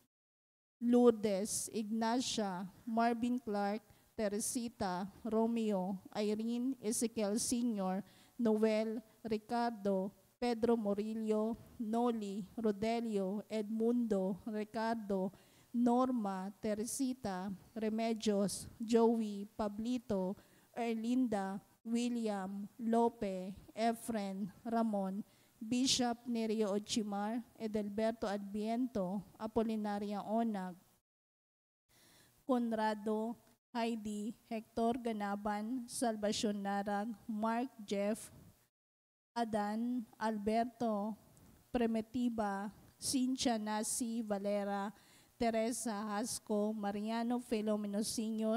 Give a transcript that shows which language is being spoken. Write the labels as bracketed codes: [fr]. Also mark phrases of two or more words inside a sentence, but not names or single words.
[en] Lourdes, Ignacia, Marvin Clark, Teresita, Romeo, Irene, Ezekiel Sr., Noel, Ricardo, Pedro Morillo, Noli, Rodelio, Edmundo, Ricardo, Norma, Teresita, Remedios, Joey, Pablito, Erlinda, William, Lope, Efren, Ramon, Bishop Nerio Ochimar, Edelberto Adviento, Apolinaria Onag, Conrado, Heidi, Hector Ganaban, Salvacion Narag, Mark Jeff, Adan, Alberto, Primitiva, Cynthia Nasi Valera, Teresa Hasco, Mariano Filomeno Sr.,